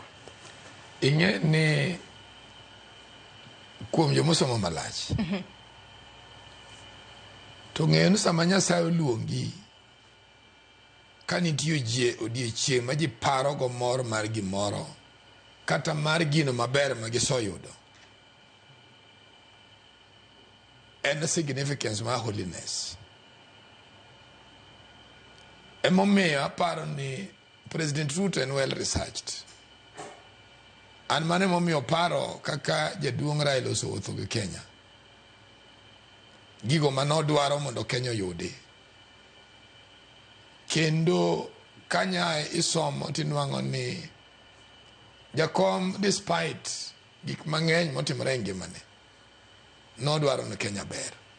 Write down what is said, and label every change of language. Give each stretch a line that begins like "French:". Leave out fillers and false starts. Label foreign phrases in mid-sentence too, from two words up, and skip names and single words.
Luo (Kenya and Tanzania): ing'e ni kuom jomosomo malach to ng'eyo ni sama Nyasaye oluongi ka nitie odiochieng' ma ji paro go mor mar gimoro kata mar gino maber ma gisoyudo
English: and the significance of holiness.
Luo (Kenya and Tanzania): Omiyo aparo ni President Ruto
English: and well researched.
Luo (Kenya and Tanzania): And mane omiyo paro kaka jaduong' Raila osewuotho gi Kenya. Gigo manodwaro mondo Kenya oyudi. Kendo kanya isomo tinwang'o ni jakom despite gik mang'eny motimore e ngimane nodwaro ni Kenya ber.